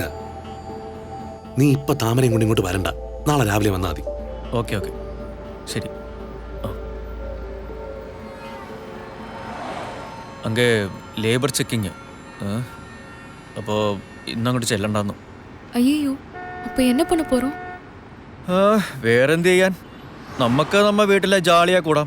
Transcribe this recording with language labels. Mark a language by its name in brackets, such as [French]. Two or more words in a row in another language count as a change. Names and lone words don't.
[Malayalam] നീ ഇപ്പൊ താമരയും കൊണ്ട് ഇങ്ങോട്ട് വരണ്ട, നാളെ രാവിലെ വന്നാൽ മതി. ഓക്കെ ഓക്കെ ശരി. അങ്ങ് [English] labour checking, [Malayalam] അപ്പോൾ ഇന്നങ്ങോട്ട് ചെല്ലണ്ടെന്നു. [Tamil] ஐயோ அப்ப என்ன பண்ண போறோம்? [Malayalam] വേറെന്ത് ചെയ്യാൻ, നമുക്ക് നമ്മ വീട്ടിലെ ജാളിയാ കൂടാം.